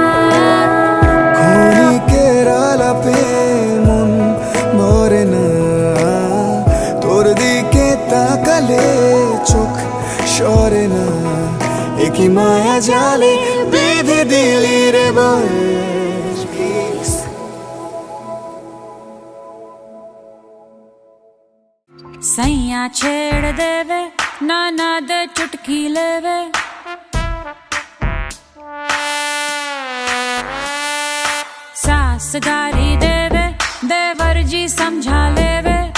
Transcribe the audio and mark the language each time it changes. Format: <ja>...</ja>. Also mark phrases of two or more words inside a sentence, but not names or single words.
<bn>ক্ষণিকের আলাপে মন ভরে না, তোর দিকে তাকালে চোখ সরে না। একই মায়া জালে বেঁধে দিলি রে বল।</bn> <bho>सैया छेड़ देवे नाना दे चुटकी लेवे। सास गारी देवे देवर जी समझा लेवे।</bho>